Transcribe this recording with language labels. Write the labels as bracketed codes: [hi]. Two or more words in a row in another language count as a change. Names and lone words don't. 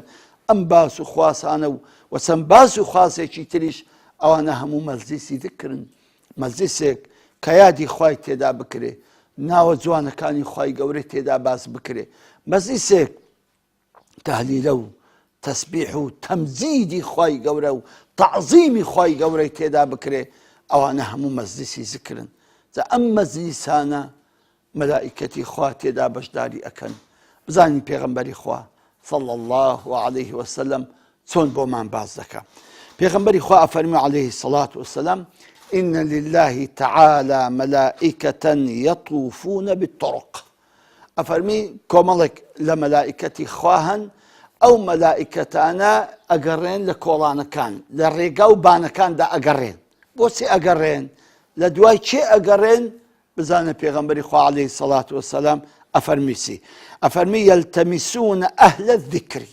[ckb] ئەم باس و خواسانە و چەند باس و خواسێکی تریش ئەوانە هەموو مەجلیسی ذکرن، مەجلیسێک کە یادی خوای تێدا بکرێ، ناوە جوانەکانی خوای گەورە تێدا باس بکرێ، مەجلیسێک تەهلیلە و تەسبیح و تەمجیدی خوای گەورە و تەعزیمی خوای گەورەی تێدا بکرێ، ئەوانە هەموو مەجلیسی ذکرن. ئەم مەجلیسانە مەلائیکەتی خوا تێدا بەشداری ئەکەن. بزانین پێغەمبەری خوا [ar] صلى الله عليه وسلم [ckb] چۆن بۆمان باز دەکا. پێغەمبەری خوا ئەفەرمێ [ar] عەلەیهی سەڵات وسەلام: إن لله تعالى ملائكة يطوفون بالطرق. [ckb] ئەفەرمی کۆمەڵێک لە مەلائیکەتی خوا هەن، ئەو مەلائیکەتانە ئەگەڕێن لە کۆڵانەکان، لە ڕێگا و بانەکاندا ئەگەڕێن. بۆچی ئەگەڕێن؟ لە دوای چێ ئەگەڕێن؟ بزانە پێغەمبەری خوا [ar] عەلەیهی سەڵات وسەلام [ckb] ئەفەرمیسی، ئەفەرمی: [ar] یەلتەمیسون ئەهلە الذیکری.